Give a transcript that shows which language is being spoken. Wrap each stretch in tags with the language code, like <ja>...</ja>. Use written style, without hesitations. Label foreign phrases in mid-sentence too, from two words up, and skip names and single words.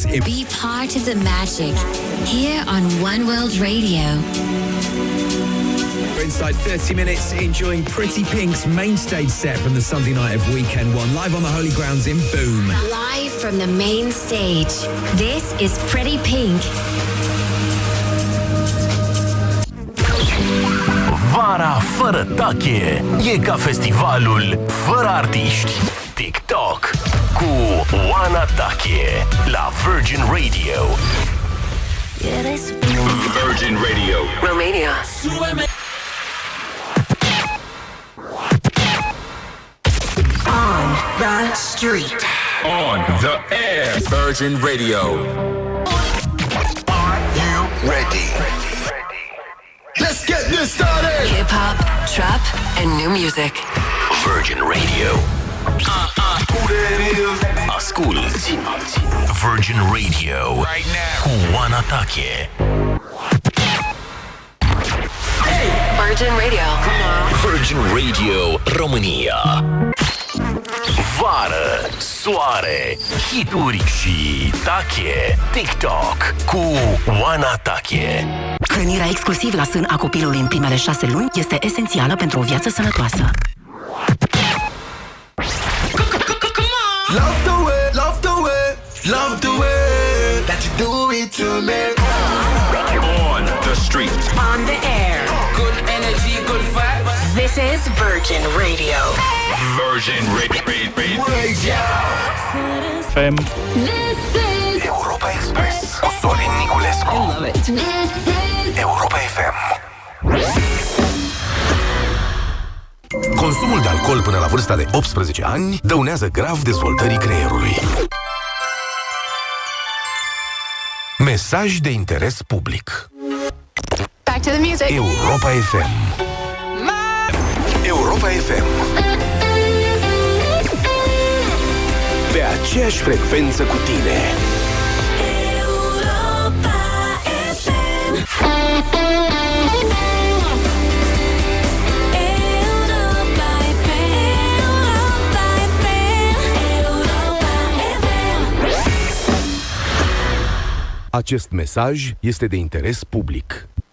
<en>Be part of the magic here on One World Radio. We're inside 30 minutes enjoying Pretty Pink's main stage set from the Sunday night of Weekend 1 live on the Holy Grounds in Boom. Live from the main stage. This is Pretty Pink.</en> <ro>Vara fără tache e ca festivalul fără artiști. TikTok cu Oana Tache la Virgin Radio. Virgin Radio. Romania.</ro> <en>On the street. On the air. Virgin Radio. Are you ready? Let's get this started! Hip-hop, trap, and new music. Virgin Radio.</en> <ro>Asculți Virgin Radio cu Oana Tache. Virgin Radio. Virgin Radio România. Vară, soare, hituri și tache. TikTok cu Oana Tache. Hrănirea exclusiv la sân a copilului în primele 6 luni este esențială pentru o viață sănătoasă.</ro> <en>Love the way, love the way, love the way that you do it to me. On the street. On the air. Good This is Virgin Radio. Virgin Radio. FM.</en> <ro>Europa Express cu Sorin Niculescu.</ro> <en>I love it. Europa FM.</en> <ro>Consumul de alcool până la vârsta de 18 ani dăunează grav dezvoltării creierului. Mesaj de interes public.</ro> <en>Back to the music. Europa FM. Europa FM.</en> <ro>Pe aceeași frecvență cu tine. Europa FM. Acest mesaj este de interes public.</ro>